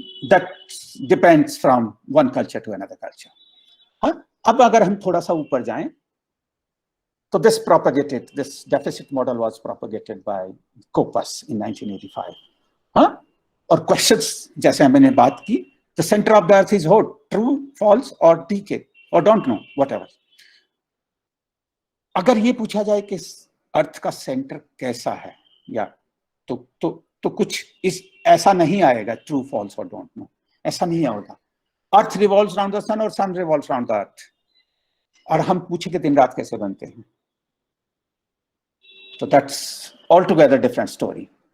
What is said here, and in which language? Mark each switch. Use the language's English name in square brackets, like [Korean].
[English] That depends from one culture to another culture. [Hindi] हाँ, अब अगर हम थोड़ा सा ऊपर जाएं, तो [English] this deficit model was propagated by Koppers in 1985. [Hindi] हाँ, और questions जैसे मैंने बात की, [English] the center of the earth is what? True, false, or decay, or don't know, whatever. [Hindi] अगर ये पूछा जाए कि अर्थ का सेंटर कैसा है, या तो कुछ इस ऐसा नहीं आएगा, ट्रू, फॉल्स और डोंट नो, ऐसा नहीं होगा। [English] Earth revolves around the sun और sun revolves around the earth. [Hindi] और हम पूछे कि दिन रात कैसे बनते हैं, तो [English] That's altogether different story.